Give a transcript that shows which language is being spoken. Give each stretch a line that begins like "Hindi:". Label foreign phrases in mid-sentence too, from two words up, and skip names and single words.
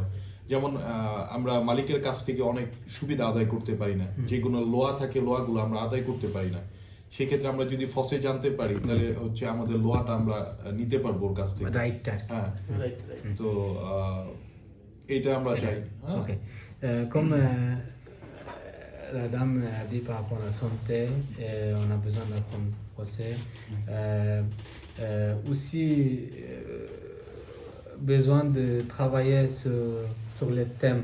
Bangla: যেমন আমরা মালিকের কাছ থেকে অনেক সুবিধা আদায় করতে পারি না, যেগুলো লোয়া থাকে লোয়াগুলো আমরা আদায় করতে পারি না। সেক্ষেত্রে আমরা যদি ফসে জানতে পারি তাহলে হচ্ছে আমাদের লোয়াটা আমরা নিতে পারবো ওর কাছ থেকে। রাইটটা। হ্যাঁ,
English: right right.
Bangla: তো এটা আমরা চাই।
French: Ok. Comme la dame a dit par rapport à la santé, on a besoin d'apprendre français. Aussi, besoin de travailler sur les thèmes